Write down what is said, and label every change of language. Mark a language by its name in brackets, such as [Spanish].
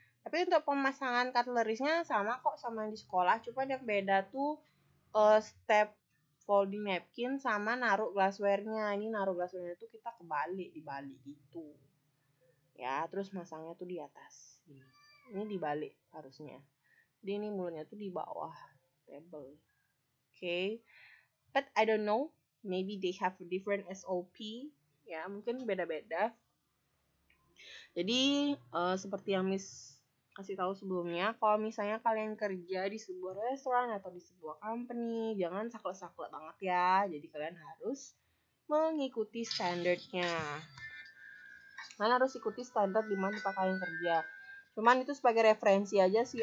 [Indonesian] Tapi untuk pemasangan cutlery-nya sama kok sama yang di sekolah, cuma yang beda tuh step folding napkin sama naruh glassware-nya. Ini naruh glassware-nya tuh kita dibalik gitu ya. Terus masangnya tuh di atas, ini dibalik harusnya. Jadi ini mulutnya tuh di bawah table. [English] Okay, but I don't know, maybe they have a different SOP ya, [Indonesian] mungkin beda-beda. Jadi seperti yang Miss kasih tahu sebelumnya, kalau misalnya kalian kerja di sebuah restoran atau di sebuah company, jangan saklek-saklek banget ya. Jadi kalian harus mengikuti standarnya. Kalian harus ikuti standar di mana tempat kalian kerja. Cuman itu sebagai referensi aja sih.